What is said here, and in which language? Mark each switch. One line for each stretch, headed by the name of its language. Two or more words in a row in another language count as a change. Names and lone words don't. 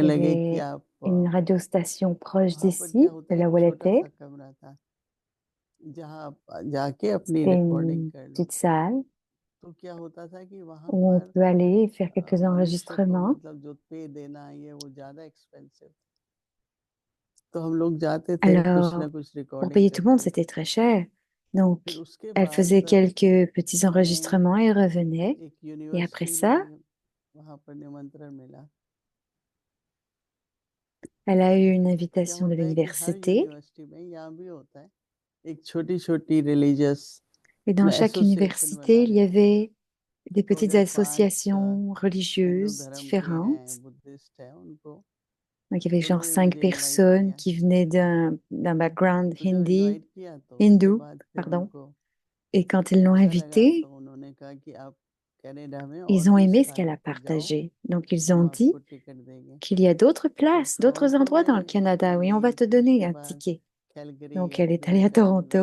French: il y
Hindi: लगे कि
French: avait
Hindi: आप
French: une radiostation proche
Hindi: वहाँ पर क्या
French: d'ici,
Hindi: होता
French: de
Hindi: है,
French: là
Hindi: एक
French: où elle
Hindi: छोटा
French: était.
Hindi: सा कमरा था जहाँ आप जाके अपनी
French: C'était
Hindi: रिकॉर्डिंग
French: une
Hindi: कर लो।
French: petite salle
Hindi: तो क्या होता था कि वहाँ
French: où on
Hindi: पर
French: peut aller et faire quelques
Hindi: मनुष्य को
French: enregistrements.
Hindi: मतलब जो पे देना ये वो ज्यादा एक्सपेंसिव, तो हम लोग जाते थे, कुछ ना
French: Alors,
Hindi: कुछ
French: pour
Hindi: रिकॉर्डिंग
French: payer tout le monde,
Hindi: करते
French: c'était
Hindi: थे।
French: très cher.
Hindi: फिर
French: Donc,
Hindi: उसके
French: elle faisait
Hindi: बाद
French: quelques petits
Hindi: हमें
French: enregistrements et revenait.
Hindi: एक
French: Et après
Hindi: यूनिवर्सिटी
French: ça,
Hindi: में वहाँ पर निमंत्रण मिला।
French: elle a eu une
Hindi: क्या
French: invitation de
Hindi: होता है कि हर
French: l'université.
Hindi: यूनिवर्सिटी में यहाँ भी होता है, एक छोटी छोटी रिलीजियस
French: Et dans chaque
Hindi: एसोसिएशन बना
French: université, il y
Hindi: लेते हैं।
French: avait des
Hindi: तो
French: petites
Hindi: अगर 5
French: associations
Hindi: हिंदू
French: religieuses
Hindi: धर्म के
French: différentes.
Hindi: हैं, बुद्धिस्ट हैं, उनको
French: Donc, il y avait
Hindi: तो
French: genre
Hindi: उन्होंने
French: cinq
Hindi: मुझे इनवाइट
French: personnes
Hindi: किया।
French: qui venaient d'un background
Hindi: तो जब इनवाइट किया तो उसके
French: hindou,
Hindi: बाद फिर
French: pardon.
Hindi: उनको
French: Et quand ils l'ont
Hindi: अच्छा लगा,
French: invitée,
Hindi: तो उन्होंने कहा कि आप कनाडा में और
French: ils ont
Hindi: भी
French: aimé ce qu'elle
Hindi: स्थानों
French: a
Hindi: पर जाओ,
French: partagé. Donc, ils
Hindi: हम
French: ont
Hindi: आपको
French: dit
Hindi: टिकट देंगे।
French: qu'il y a d'autres
Hindi: तो
French: places, d'autres
Hindi: टोरंटो
French: endroits dans le
Hindi: में
French: Canada. Oui, on va
Hindi: गई,
French: te
Hindi: फिर
French: donner
Hindi: उसके
French: un
Hindi: बाद
French: ticket.
Hindi: कैलगरी,
French: Donc, elle est allée à
Hindi: एडमंटन,